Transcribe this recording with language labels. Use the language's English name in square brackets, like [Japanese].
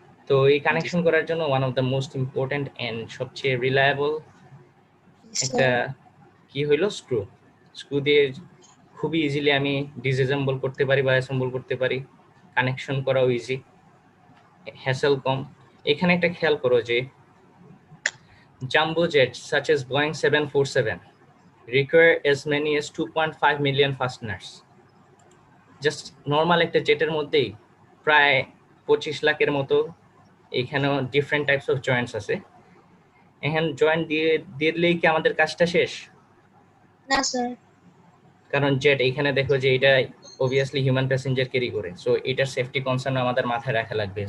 [Bangla] তো এই কানেকশন করার জন্য [English] one of the most important and [Bangla] সবচেয়ে রিলায়েবল একটা কি হইলো স্ক্রু। স্ক্রু দিয়ে খুবই ইজিলি আমি ডিসঅ্যাসেম্বল করতে পারি বা অ্যাসেম্বল করতে পারি, কানেকশন করাও ইজি, হ্যাসেল কম। এখানে একটা খেয়াল করো যে jumbo jet [English] such as Boeing 747 require as many as 2.5 million fasteners। [Bangla] Just normal একটা জেটের মধ্যেই প্রায় 25 লাখের মতো এখানেও ডিফারেন্ট টাইপস অফ জয়েন্টস আছে। এখন জয়েন্ট দিয়ে দিলেই কি আমাদের কাজটা শেষ? না স্যার। কারণ জেট এখানে দেখো যে এটা অবভিয়াসলি হিউম্যান প্যাসেঞ্জার ক্যারি করে, সো এটার সেফটি কনসার্ন আমাদের মাথায় রাখা লাগবে।